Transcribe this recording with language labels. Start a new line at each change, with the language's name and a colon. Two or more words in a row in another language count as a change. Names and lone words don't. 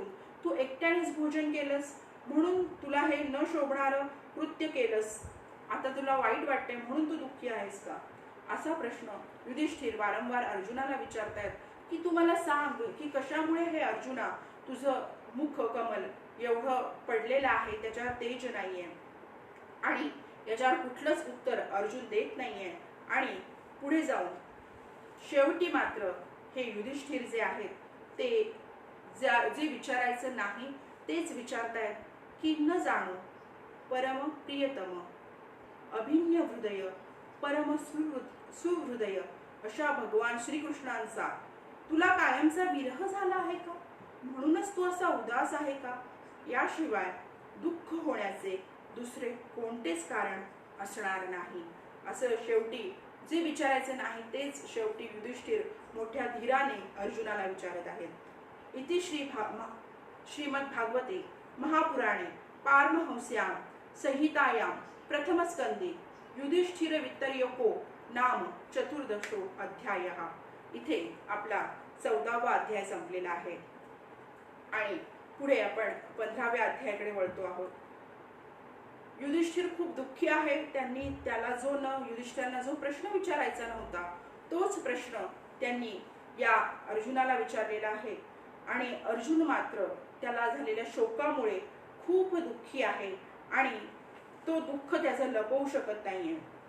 Marathi: तू एकट्यानेच भोजन केलंस म्हणून तुला हे न शोभणारं कृत्य केलंस, आता तुला वाईट वाटते म्हणून तू दुःखी आहेस का, असा प्रश्न युधिष्ठिर वारंवार अर्जुनाला विचारतायत की तू मला सांग की कशामुळे हे अर्जुना तुझं मुख कमल एवढं पडलेलं आहे, त्याच्यावर तेज नाहीये आणि याच्यावर कुठलंच उत्तर अर्जुन देत नाहीये. आणि पुढे जाऊन शेवटी मात्र हे युधिष्ठिर जे आहेत ते जे विचारायचं नाही तेच विचारतायत की न जाणो परम प्रियतम अभिन्य हृदय परम सुहृदय अशा भगवान श्रीकृष्णांचा तुला कायमचा विरह झाला आहे का, म्हणूनच तू असा उदास आहे का, याशिवाय दुःख होण्याचे दुसरे कोणतेच कारण असणार नाही. असं शेवटी जे विचारायचे नाही तेच शेवटी युधिष्ठिर मोठ्या धीराने अर्जुनाला विचारत आहेत.
Sanskrit: इति श्रीमद् भागवते महापुराणे पारमहंस्यां संहितायां प्रथमस्कंदे युधिष्ठिर वितर्यको नाम चतुर्दशो अध्यायः.
Marathi: इथे आपला 14वा अध्याय संपलेला आहे आणि पुढे आपण 15व्या अध्यायाकडे वळतो आहोत. युधिष्ठिर खूप दुःखी आहे. त्यांनी त्याला युधिष्ठिरांना जो प्रश्न विचारायचा नव्हता तोच प्रश्न त्यांनी या अर्जुनाला विचारलेला आहे आणि अर्जुन मात्र त्याला झालेल्या शोकामुळे खूप दुःखी आहे आणि तो दुःख त्याचं लपवू शकत नाहीये.